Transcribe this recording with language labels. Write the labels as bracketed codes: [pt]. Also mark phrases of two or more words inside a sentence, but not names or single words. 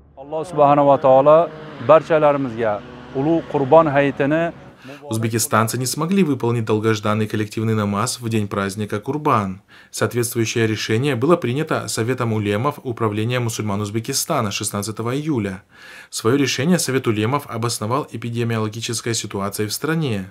[uz] Alloh subhanahu va taolo barchalarimizga ulug' Qurbon hayitini. [ru] Узбекистанцы не смогли выполнить долгожданный коллективный намаз в день праздника Курбан. Соответствующее решение было принято Советом улемов Управления мусульман Узбекистана 16 июля. Свое решение Совет улемов обосновал эпидемиологической ситуацией в стране.